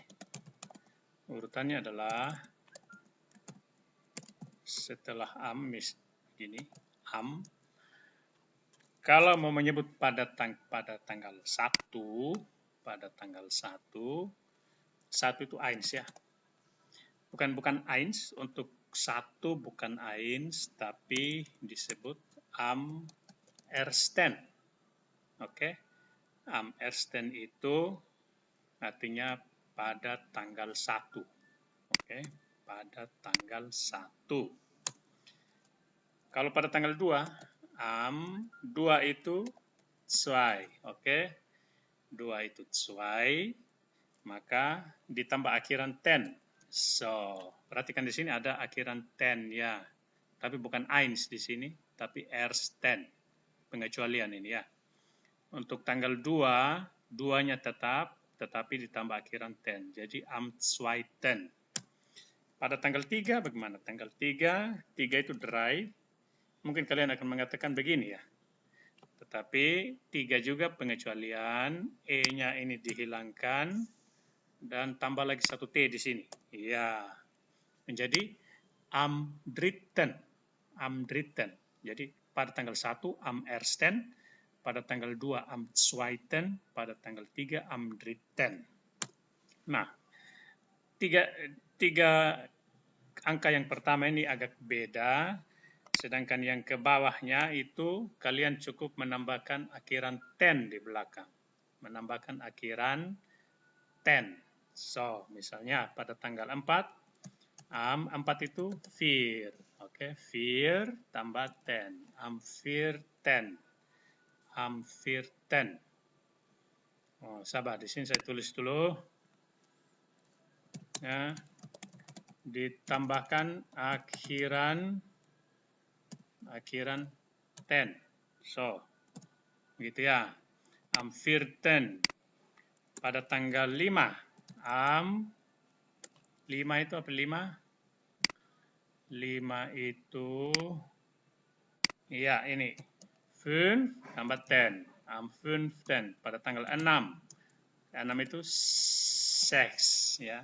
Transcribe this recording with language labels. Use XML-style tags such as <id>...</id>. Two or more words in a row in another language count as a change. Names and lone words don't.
<id>Urutannya adalah setelah am, begini, am. Kalau mau menyebut pada tanggal 1, pada tanggal 1 itu eins ya. Bukan eins, untuk 1 bukan eins, tapi disebut</id> <de>am ersten.</de> <id>Oke.</id> <de>Am ersten</de> <id>itu artinya pada tanggal 1. Oke, pada tanggal 1. Kalau pada tanggal 2, am 2 itu zwei, oke. 2 itu zwei, maka ditambah akhiran ten. So, perhatikan di sini ada akhiran ten ya. Tapi bukan eins di sini, tapi ersten. Pengecualian ini ya. Untuk tanggal 2, 2-nya tetap, tetapi ditambah akhiran ten.</id> <de>Jadi am zweiten.</de> <id>Pada tanggal 3 bagaimana? Tanggal 3 itu drei. Mungkin kalian akan mengatakan begini ya. Tetapi 3 juga pengecualian, E-nya ini dihilangkan, dan tambah lagi satu T di sini. Ya, menjadi</id> <de>am dritten. Am dritten.</de> <id>Jadi pada tanggal 1</id> <de>am ersten,</de> <id>pada tanggal 2</id> <de>am zweiten,</de> <id>pada tanggal 3</id> <de>am dritten.</de> <id>Nah, tiga angka yang pertama ini agak beda, sedangkan yang ke bawahnya itu kalian cukup menambahkan akhiran ten di belakang. Menambahkan akhiran ten. So, misalnya pada tanggal 4, am 4 itu vier. Oke, vier tambah ten.</id> <de>Am vierten. Am vierten.</de> <id>Oh, sabar, di sini saya tulis dulu. Ya, ditambahkan akhiran ten. So, begitu ya.</id> <de>Am vierten.</de> <id>Pada tanggal 5, am 5 itu apa 5? 5 itu, ya ini, 5 tambah 10. Am 15 pada tanggal 6. 6 itu 6 ya.</id>